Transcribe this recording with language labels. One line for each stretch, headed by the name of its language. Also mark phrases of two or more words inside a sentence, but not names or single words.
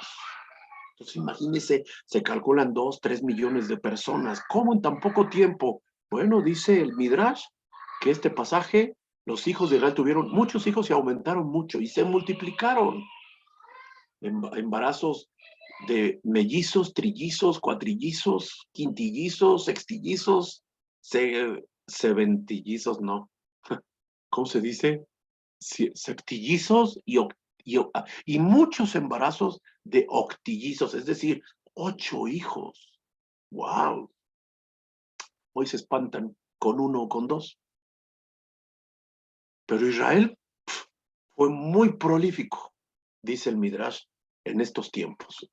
Spanish: Entonces imagínense, se calculan 2, 3 millones de personas. ¿Cómo en tan poco tiempo? Bueno, dice el Midrash que este pasaje, los hijos de Israel tuvieron muchos hijos y aumentaron mucho y se multiplicaron. Embarazos de mellizos, trillizos, cuatrillizos, quintillizos, sextillizos, seventillizos, no. ¿Cómo se dice? Septillizos y muchos embarazos de octillizos, es decir, 8 hijos. ¡Wow! Hoy se espantan con 1 o con 2. Pero Israel fue muy prolífico, dice el Midrash, en estos tiempos.